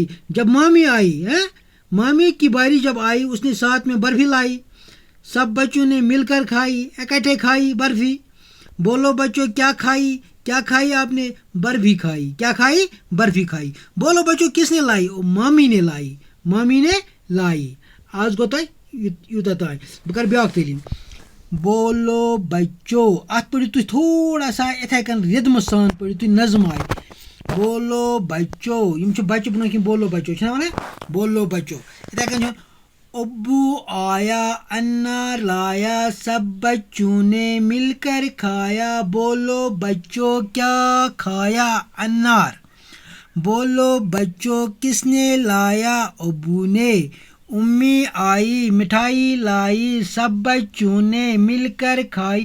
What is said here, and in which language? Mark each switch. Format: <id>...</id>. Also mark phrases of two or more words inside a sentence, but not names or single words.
<ur>جب مامی آئی مامی کی باری جب آئی اس نے ساتھ میں برفی لائی۔ سب بچوں نے مل کر کھائی، اکٹھے کھائی برفی۔ بولو بچو کیا کھائی؟ کیا کھائی آپ نے؟ برفی کھائی۔ کیا کھائی؟ برفی کھائی۔ بولو بچو کس نے لائی؟ مامی نے لائی۔ مامی نے لائی۔</ur> <ks>آج گو تہ یوتہ تائیں بہ کر بیاکھ تعلیم۔</ks> <ur>بولو بچو</ur> <ks>ات پڑھو تھی</ks> <ur>تھوڑا سا</ur> <ks>اتھے کن ردم سان پڑھو تھی نظم آئے۔</ks> <ur>بولو بچو</ur> <ks>یم بچہ بنا کن</ks> <ur>بولو بچو</ur> <ks>چھنا ونان</ks> <ur>بولو بچو</ur> <ks>اتھے کن</ks> <ur>ابو آیا انار لایا سب بچوں نے مل کر کھایا۔ بولو بچو کیا کھایا انار۔ بولو بچو کس نے لایا؟ ابو نے۔ امی آئی مٹھائی لائی سب بچوں نے مل کر کھائی۔</ur>